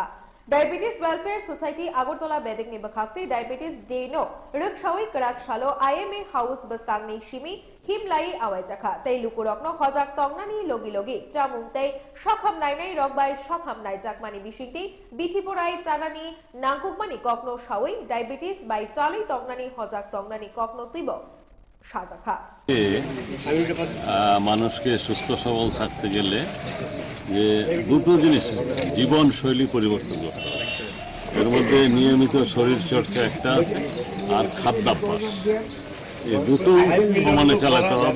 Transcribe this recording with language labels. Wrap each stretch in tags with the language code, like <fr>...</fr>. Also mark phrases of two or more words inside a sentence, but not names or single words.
<trp>डायबेटिस वेलफेयर सोसाइटी आगरतला बेदेकनि बखाक्ति डायबेटिस डे नो रक्षावै कड़ाक सालो आईएमए हाउस बसकांगनि सिमी हिमलाई आवायजाखा तै लुकुरकनो हजाक तंगनानि लगी लगी चामुं तै सखाम नायनाय रगबाय सखाम नायजाकमानि बिसिंति बिथिपुराय चानानि नांकुकमानि ककनो सावै डायबेटिस बाय चालै तंगनानि हजाक तंगनानि ककनो तिब সাজাখা।</trp> <bn>মানুষকে সুস্থ সবল থাকতে গেলে যে দুটো জিনিস জীবন শৈলী পরিবর্তন করতে হবে। এর মধ্যে নিয়মিত শরীর চর্চা একটা আছে, আর খাদ্যাভ্যাস, এই দুটো সমানে চালাতে হবে।</bn>